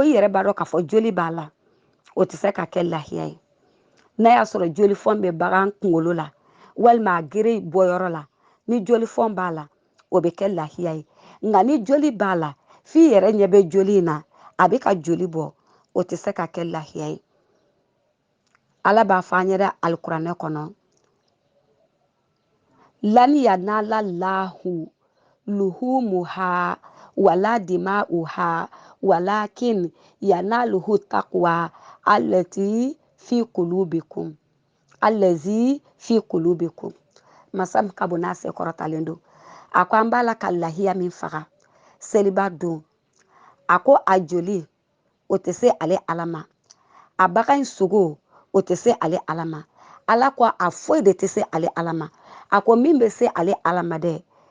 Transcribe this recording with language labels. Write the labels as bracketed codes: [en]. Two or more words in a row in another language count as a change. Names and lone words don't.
[bm] i yɛrɛ b'a dɔn k'a fɔ joli b'a la o tɛ se ka kɛ lahiya ye n'a y'a sɔrɔ jolifɔn bɛ bagan kunkolo la walima a gere bɔyɔrɔ la ni jolifɔn b'a la o bɛ kɛ lahiya ye nka ni joli b'a la f'i yɛrɛ ɲɛ bɛ joli in na a bɛ ka joli bɔ o tɛ se ka kɛ lahiya ye ala b'a fɔ an yɛrɛ alikuranɛ kɔnɔ [ar] لن ينال الله لحومها ولا دماؤها ولكن يناله التقوى التي في قلوبكم الذي في قلوبكم masam ka [bm] bon n'a se kɔrɔtalen don a ko an b'a la ka lahiya min faga seliba don a ko a joli o tɛ se ale ala ma a bagan sogo o tɛ se ale ala ma ala ko a foyi de tɛ se ale ala ma a ko min bɛ se ale ala ma dɛ